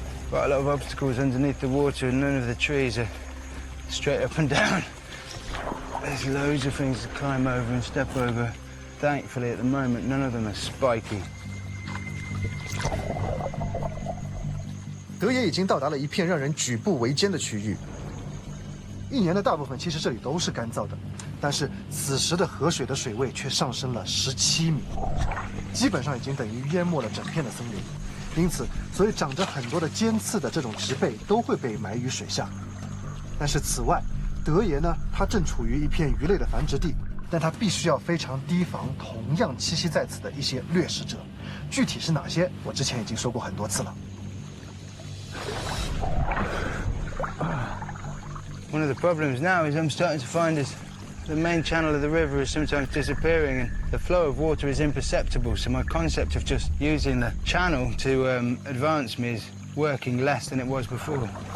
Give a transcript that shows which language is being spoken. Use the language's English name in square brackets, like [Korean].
[English] Quite a lot of obstacles underneath the water and none of the trees are straight up and down. There's loads of things to climb over and step over. Thankfully, at the moment, none of them are spiky. [Chinese] 德野已经到达了一片让人举步维艰的区域。一年的大部分其实这里都是干燥的，但是此时的河水的水位却上升了17米，基本上已经等于淹没了整片的森林。因此，所以长着很多的尖刺的这种植被都会被埋于水下。但是此外，德爷呢，它正处于一片鱼类的繁殖地，但它必须要非常提防同样栖息在此的一些掠食者。具体是哪些，我之前已经说过很多次了。 [English] One of the problems now is I'm starting to find is the main channel of the river is sometimes disappearing and the flow of water is imperceptible, so my concept of just using the channel to advance me is working less than it was before.